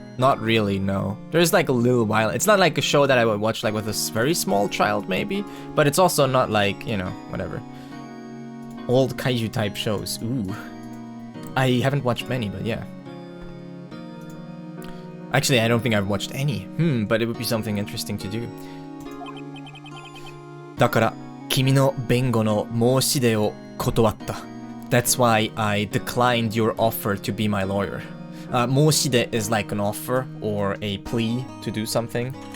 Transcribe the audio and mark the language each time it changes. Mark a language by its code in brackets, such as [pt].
[en] Not really, no. There's like a little while. It's not like a show that I would watch like with a very small child maybe, but it's also not like, you know, whatever. Old kaiju type shows. Ooh. I haven't watched many, but yeah. Actually, I don't think I've watched any. But it would be something interesting to do. [ja] だから、君の弁護の申し出を断った. [en] That's why I declined your offer to be my lawyer. 申し出 is like an offer or a plea to do something.